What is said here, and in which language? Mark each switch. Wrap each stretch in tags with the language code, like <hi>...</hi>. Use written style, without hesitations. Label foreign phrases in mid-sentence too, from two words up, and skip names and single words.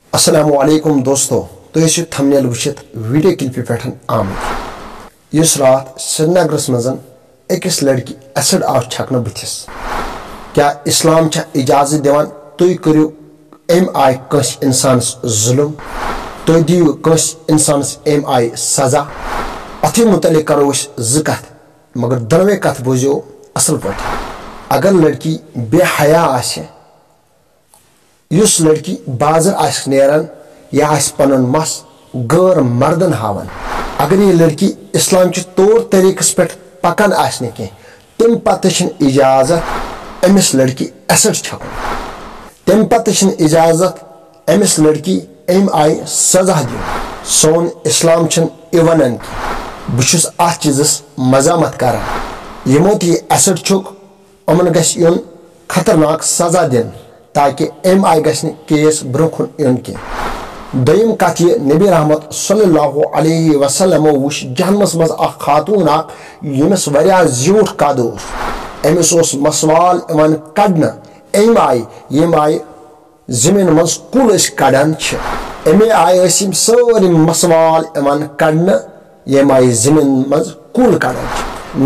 <ks>अस्सलामुअलैकुम दोस्तों, तो थंबनेल वुचित</ks> <en>video clip</en> <ks>पे आमद इस रात श्रीनगरस मजन अकिस लड़की एसिड आव छकन बुथिस। क्या इस्लाम इजाजत दिवान तुम करू अम आय कंस इंसानस जुल्म, तुम दियो कंस इंसानस अम आय सजा। अथ मुतलिक करो ज कथ, मगर दनवे कथ बोझो असल पे। अगर लड़की बेहया आसे, युस लड़की बाजर आस नेरान या आस पनुन मस गैर मर्दन हावन, अगर ये लड़की इस्लाम के तौर तरीकस पे पकान आसने के तम पत इजाजत अमिस लड़की एसिड छकन, तम पत इजाजत अमिस लड़की अम आय सजा दिन। सोन इस्लाम वन कि बहुस अ चीजस मजामत कर यमो यह एसिड छुक अमन गुन खतरनाक सजा दिन, ताकि अम आय गस केस ब्रोखुन इन की। दोयम कथ यह नबी रहमत</ks> <ar>صلى الله عليه وسلم</ar> <ks>वुच जहन्नमस मज अ खातून यमिस वरिया ज्यूठ कद अमिस मसवाल इवान कड़न अम आय यम आय जमीन मज कुल कड़ान अमे आय सारी मसवाल इवान कड़न यम आय जमीन मज कुल कड़ान।</ks>